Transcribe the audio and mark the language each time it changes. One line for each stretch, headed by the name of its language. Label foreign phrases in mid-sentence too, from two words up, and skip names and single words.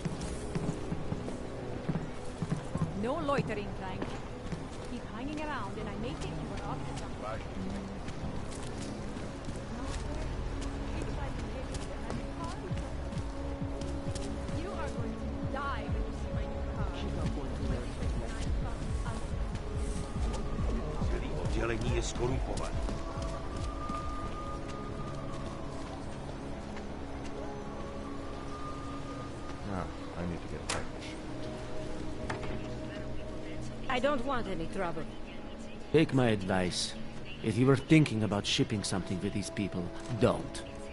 English: No loitering, Clank. Keep hanging around and I may think you were up to something. You are going to die when you see my new car.
Czech: Celý oddělení je skorumpované.
English: I need to get back to ship. I don't want any trouble. Take my advice. If you were thinking about shipping something with these people, don't.